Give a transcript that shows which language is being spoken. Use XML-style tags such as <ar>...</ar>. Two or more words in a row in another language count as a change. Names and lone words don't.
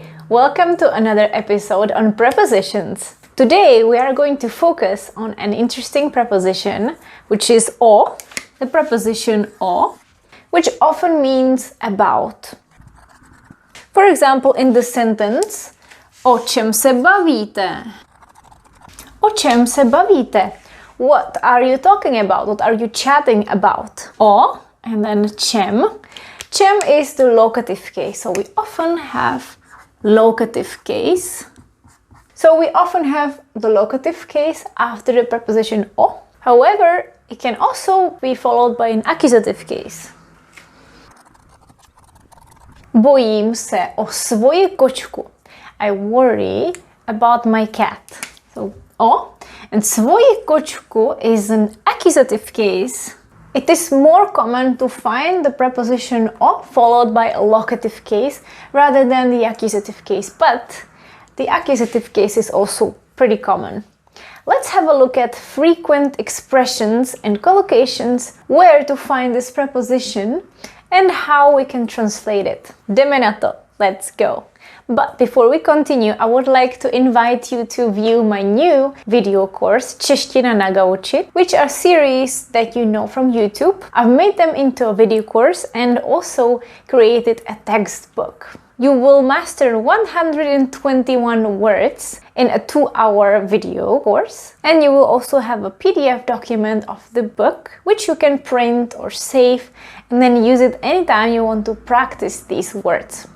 <en>Welcome to another episode on prepositions. Today we are going to focus on an interesting preposition, which is O, the preposition O, which often means about. For example, in the sentence,</en> <cs>o čem se bavíte? O čem se bavíte?</cs> <en>What are you talking about? What are you chatting about? O, and then čem. Čem is the locative case, so we often have locative case. So we often have the locative case after the preposition o. However, it can also be followed by an accusative case.</en> <cs>Bojím se o svoji kočku.</cs> <en>I worry about my cat. So o, and</en> <cs>svoji kočku</cs> <en>is an accusative case. It is more common to find the preposition o followed by a locative case rather than the accusative case, but the accusative case is also pretty common. Let's have a look at frequent expressions and collocations, where to find this preposition and how we can translate it.</en> <cs>Jdeme na to.</cs> <en>Let's go. But before we continue, I would like to invite you to view my new video course,</en> <cs>Čeština na gauči,</cs> <en>which are series that you know from YouTube. I've made them into a video course and also created a textbook. You will master 121 words in a 2-hour video course, and you will also have a PDF document of the book, which you can print or save and then use it anytime you want to practice these words.</en>